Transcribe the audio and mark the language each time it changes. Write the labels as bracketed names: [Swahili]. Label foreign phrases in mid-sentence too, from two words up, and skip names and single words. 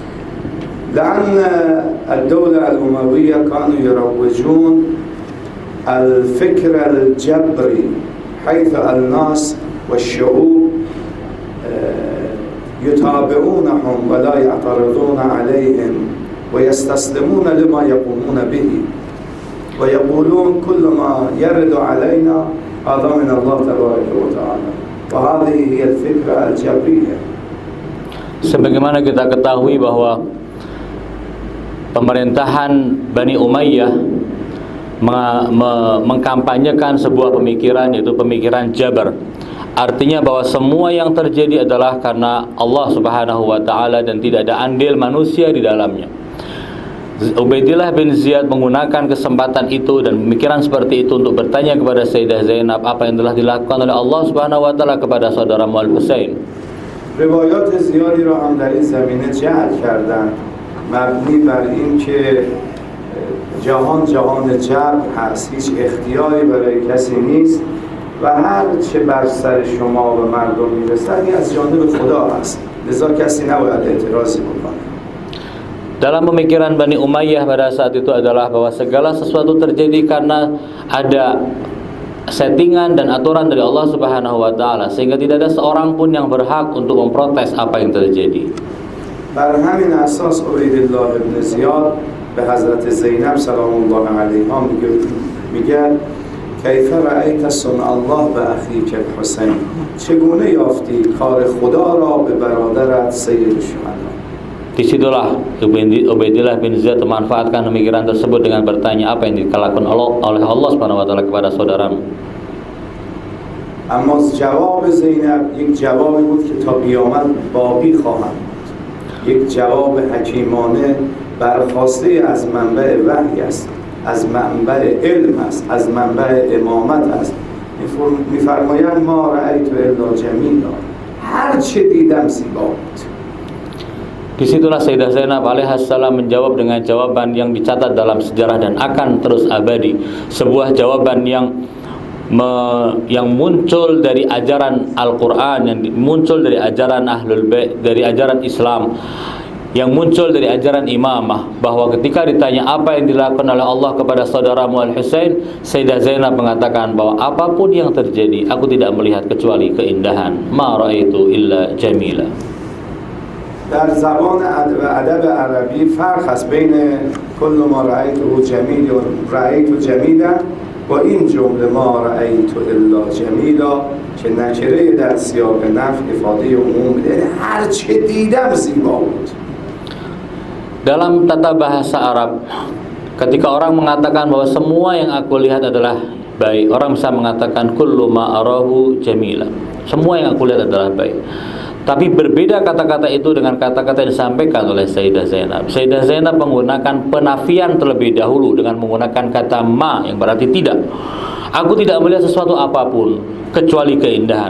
[Arabic] لأن الدولة الأموية كانوا يروجون الفكر الجبري، حيث الناس والشعوب يتابعونهم ولا يعترضون عليهم ويستسلمون لما يقومون به ويقولون كل ما يرد علينا هذا من الله تبارك وتعالى، وهذه هي الفكرة الجبرية. [Indonesian] Sebagaimana kita ketahui bahwa pemerintahan Bani Umayyah mengkampanyekan sebuah pemikiran, yaitu pemikiran Jabar. Artinya bahwa semua yang terjadi adalah karena [Arabic] الله سبحانه وتعالى [Indonesian] dan tidak ada andil manusia di dalamnya. Ubaidillah bin Ziyad menggunakan kesempatan itu dan pemikiran seperti itu untuk bertanya kepada Sayyidah Zainab apa yang telah dilakukan oleh [Arabic] الله سبحانه وتعالى [Indonesian] kepada saudara Al-Husain. [Persian] روایات زیادی را هم در این زمینه جعل کردند، مبنی بر این که جهان جبر هست، هیچ اختیاری برای کسی نیست و هر چه بر سر شما و مردم میرسد این از جانب خدا است، لذا کسی نباید اعتراضی بکنه. [Indonesian] Dalam pemikiran Bani Umayyah pada saat itu adalah bahwa segala sesuatu terjadi karena ada settingan dan aturan dari [Arabic] الله سبحانه وتعالى, [Indonesian] sehingga tidak ada seorang pun yang berhak untuk memprotes apa yang terjadi. [Persian] بر همین اساس عبیدالله ابن زیاد به حضرت زینب [Arabic] سلام الله علیها [Persian] میگه [Arabic] کیف رأیت صنع الله به اخیک الحسین، [Persian] چگونه یافتی کار خدا را به برادرت سید الشهدا. [Indonesian] Disitulah Ubaidillah bin Ziyad memanfaatkan pemikiran tersebut dengan bertanya apa yang dilakukan oleh [Arabic] الله سبحانه وتعالى [Indonesian] kepada saudaramu. [Persian] اما جواب زینب یک جوابی بود که تا قیامت باقی خواهد بود، یک جواب حکیمانه برخواسته از منبع وحی است، از منبع علم است، از منبع امامت است. میفرمایند [Arabic] ما رأیت الا جمیلا، [Persian] هر چه دیدم زیبا بود. [Indonesian] Disitulah Sayyidah Zainab alaihissalam menjawab dengan jawaban yang dicatat dalam sejarah dan akan terus abadi. Sebuah jawaban yang muncul dari ajaran Al-Quran, yang muncul dari ajaran Ahlul Bait, dari ajaran Islam, yang muncul dari ajaran imamah, bahwa ketika ditanya apa yang dilakukan oleh Allah kepada saudaramu Al-Husain, Sayyidah Zainab mengatakan bahwa apapun yang terjadi, aku tidak melihat kecuali keindahan. [Arabic] ما رأيت إلا جميلا. [Persian] در زبان ادب عربی فرق است بین [Arabic] کل ما رأیته جمیل و رأیت جمیلا [Persian] و این جمله [Arabic] ما رأیت الا جمیلا [Persian] که نکره در سیاق نفی افاده عموم، یعنی هر چه دیدم زیبا بود. [Indonesian] Dalam tata bahasa Arab, ketika orang mengatakan bahwa semua yang aku lihat adalah baik, orang bisa mengatakan [Arabic] كل ما أراه جميلا, [Indonesian] semua yang aku lihat adalah baik. Tapi berbeda kata-kata itu dengan kata-kata yang disampaikan oleh Sayyidah Zainab. Sayyidah Zainab menggunakan penafian terlebih dahulu dengan menggunakan kata ma, yang berarti tidak. Aku tidak melihat sesuatu apapun kecuali keindahan.